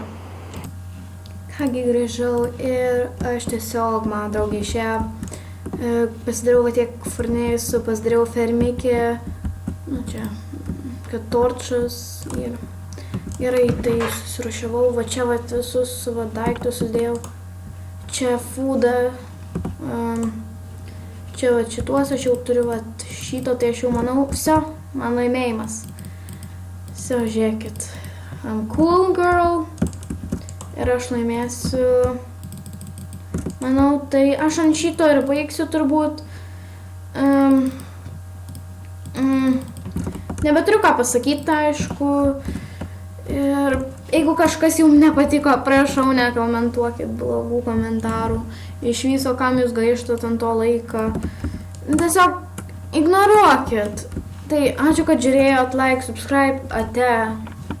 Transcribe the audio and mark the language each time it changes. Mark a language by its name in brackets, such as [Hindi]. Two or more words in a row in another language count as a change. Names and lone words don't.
[Lithuanian] Kągi, grįžau ir aš tiesiog, man draugai išėjo, pasidariau va tiek furnėjusių, pasidariau fermikį, nu čia, kad torčus ir gerai, tai susirušiavau, va čia va visus va daiktus sudėjau, čia foodą, čia va šituos aš jau turiu va šito, tai aš jau manau, viso, man laimėjimas. Viso, žiūrėkit, [English] I'm cool girl [Lithuanian] ir aš laimėsiu, manau, tai aš ant šito ir baigsiu turbūt. Nebeturiu ką pasakyti, aišku. Ir jeigu kažkas jums nepatiko, prašau, nekomentuokit blogų komentarų. Iš viso, kam jūs gaištat ant to laiką. Tiesiog ignoruokit. Tai ačiū, kad žiūrėjot, [English] like, subscribe, ate.